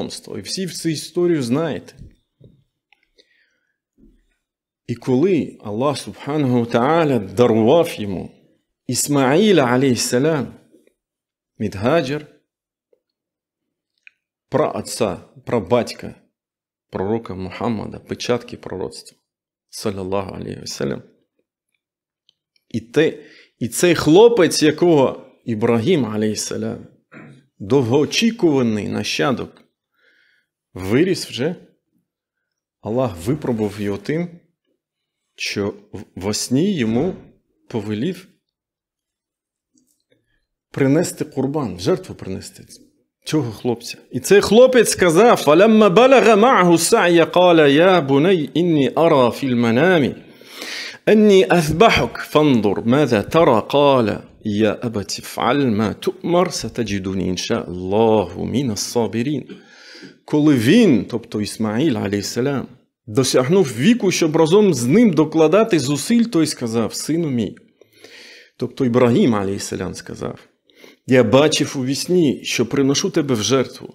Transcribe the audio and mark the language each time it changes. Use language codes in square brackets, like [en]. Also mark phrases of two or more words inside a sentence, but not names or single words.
[uk] І всі цю історію знаєте. І коли [ar] الله سبحانه وتعالى [uk] дарував йому Ісмаїля, алейхіссалям, від Гаджар, праотця, прабатька пророка Мухаммада, печатки пророцтва, [ar] صلى الله عليه وسلم. [uk] І цей хлопець, якого Ібрагім, алейхіссалям, довгоочікуваний нащадок, виріс вже, Аллах випробував його тим, що во сні йому повелів принести курбан, жертву принести цього хлопця. І цей хлопець сказав: [ar] «فلما بلغ معه السعي قال يا بني إني أرى في المنام أني أذبحك, فانظر ماذا ترى قال يا أبت افعل ما تؤمر ستجدني إن شاء الله من الصابرين». [uk] Коли він, тобто Ісмаїл, алейхіссалям, досягнув віку, щоб разом з ним докладати зусиль, той сказав: «Сину мій». Тобто Ібрагім, алейхіссалям, сказав: «Я бачив у вісні, що приношу тебе в жертву».